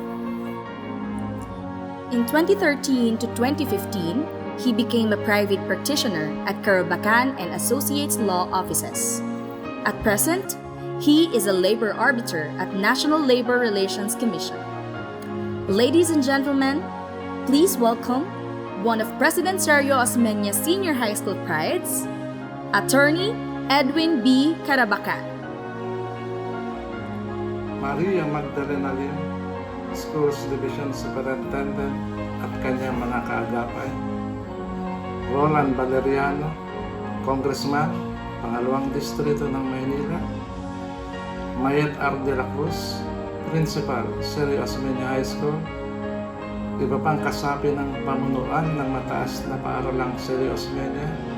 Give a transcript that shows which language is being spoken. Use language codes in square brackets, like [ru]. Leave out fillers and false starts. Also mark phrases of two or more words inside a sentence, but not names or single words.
[en] In 2013 to 2015, he became a private practitioner at Carabacan and Associates Law Offices. At present, he is a labor arbiter at National Labor Relations Commission. Ladies and gentlemen, please welcome one of President Sergio Osmeña Senior High School prides, Attorney Edwin B. Carabacan. Maria Magdalena Lim, Schools Division Superintendent [tl] at kanyang mga kaagapay. Roland Valeriano, Congressman, Pangalawang Distrito ng Maynila. Mayet R. de la Cruz, Principal, Sergio Osmeña High School. Iba pang kasapi ng pamunuan ng mataas na paaralang Sergio Osmeña.